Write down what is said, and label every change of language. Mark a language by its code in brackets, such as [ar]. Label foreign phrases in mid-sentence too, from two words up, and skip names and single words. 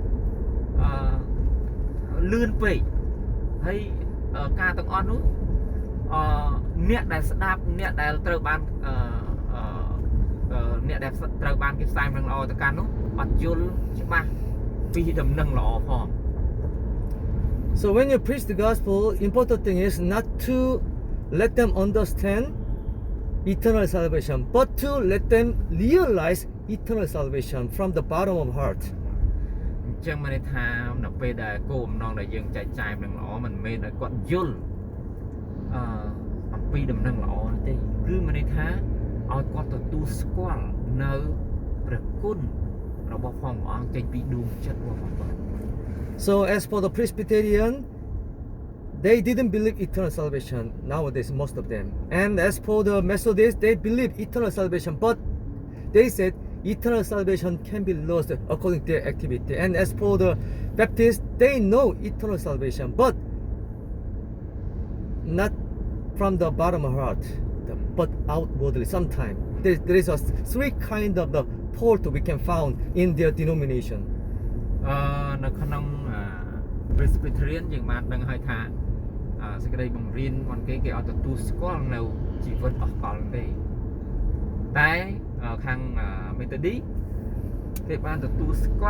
[km] លឿនពេកហើយការទាំងអស់នោះអ្នកដែលស្ដាប់អ្នកដែលត្រូវបានអ្នកដែលត្រូវបានគេផ្សាយនឹងល្អទៅកាន់នោះអត់យល់ច្បាស់ពីដំណឹងល្អផង [en] So when you preach the gospel, important thing is not to let them understand eternal salvation, but to let them realize eternal salvation from the bottom of heart. [km] អញ្ចឹងមានន័យថានៅពេលដែលគោលបំណងដែលយើងចែកចាយដំណឹងល្អមិនមែនឲ្យគាត់យល់អំពីដំណឹងល្អនោះទេគឺមានន័យថាឲ្យគាត់ទទួលស្គាល់នៅព្រះគុណរបស់ផងព្រះអង្គចេញពីដួងចិត្តរបស់គាត់ [en] So as for the Presbyterian, they didn't believe eternal salvation nowadays, most of them. And as for the Methodists, they believe eternal salvation, but they said eternal salvation can be lost according to their activity. And as for the Baptists, they know eternal salvation, but not from the bottom of heart, but outwardly. Sometimes there is a three kind of the fault we can found in their denomination. [km] នៅក្នុង Presbyterian យើងបានដឹងហើយថាសេចក្តីបង្រៀនរបស់គេអត់ទទួលស្គាល់នៅជីវិតអស់កលទេតែខាង Methodist គេបានទទួលស្គា